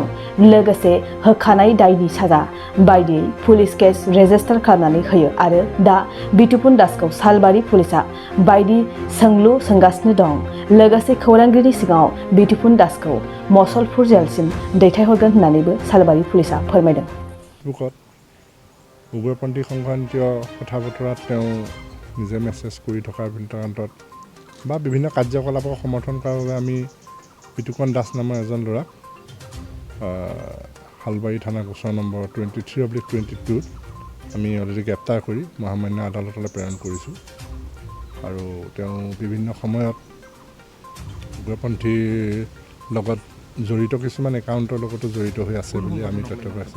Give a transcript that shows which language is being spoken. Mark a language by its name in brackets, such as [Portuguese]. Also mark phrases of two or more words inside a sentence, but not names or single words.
[Bodo] लोगोसे होखानाय दायनि साजा बायदियै पुलिस केस रेजिस्टार खालामनानै होयो आरो दा बितुपन दासखौ सालबारि पुलिसआ बायदि सोंलु सोंगासिनो दं। लोगोसे खौरांगिरिनि सिगाङाव बितुपन दासखौ मसलपुर जेलसिम दैथायहरगोन होननानैबो सालबारि पुलिसआ फोरमायदों। [Assamese] उग्रपन्थी সংক্ৰান্তীয় কথা বতৰাত তেওঁ নিজে মেছেজ কৰি থকাৰ ভিতৰত বা বিভিন্ন কাৰ্যকলাপক সমৰ্থন কৰাৰ বাবে আমি বিতুপন দাস নামৰ এজন ল'ৰাক হালবাৰী থানা গোচৰ নম্বৰ 23/22 আমি অলৰেডি গ্ৰেপ্তাৰ কৰি মহামান্য আদালতলৈ প্ৰেৰণ কৰিছোঁ আৰু তেওঁ বিভিন্ন সময়ত উগ্ৰপন্থীৰ লগত জড়িত কিছুমান একাউণ্টৰ লগতো জড়িত হৈ আছে বুলি আমি তথ্য পাইছোঁ।